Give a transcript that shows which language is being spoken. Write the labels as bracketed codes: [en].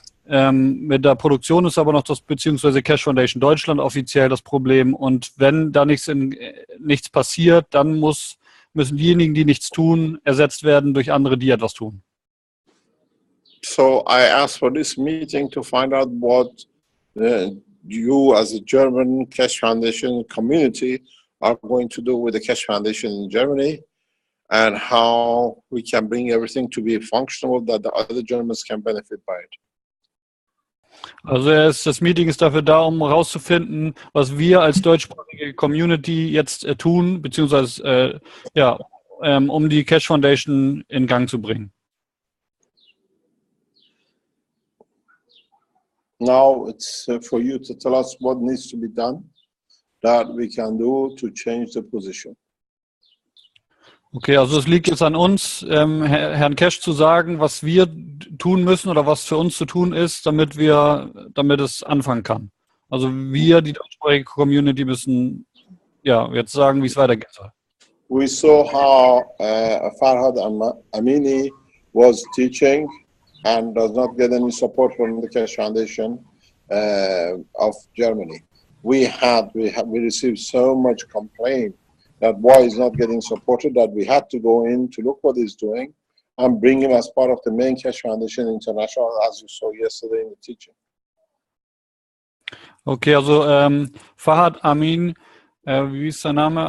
[de] Mit der Produktion ist aber noch beziehungsweise Keshe Foundation Deutschland offiziell das Problem. Und wenn da nichts passiert, dann müssen diejenigen, die nichts tun, ersetzt werden durch andere, die etwas tun. [en] So I asked for this meeting to find out what you as a German Keshe Foundation community are going to do with the Keshe Foundation in Germany and how we can bring everything to be functional that the other Germans can benefit by it. [de] Also das Meeting ist dafür da, um herauszufinden, was wir als deutschsprachige Community jetzt tun, beziehungsweise um die Keshe Foundation in Gang zu bringen. [en] Now it's for you to tell us what needs to be done that we can do to change the position. [de] Okay, also es liegt jetzt an uns, Herrn Keshe zu sagen, was wir tun müssen oder was für uns zu tun ist, damit es anfangen kann. Also wir, die deutschsprachige Community, müssen jetzt sagen, wie es weitergehen soll. [en] We saw how Farhad Amini was teaching and does not get any support from the Keshe Foundation of Germany. We received so much complaint that why he's not getting supported, that we had to go in to look what he's doing and bring him as part of the main Keshe Foundation International, as you saw yesterday in the teaching. [de] Okay, also Farhad Amin, wie ist sein Name?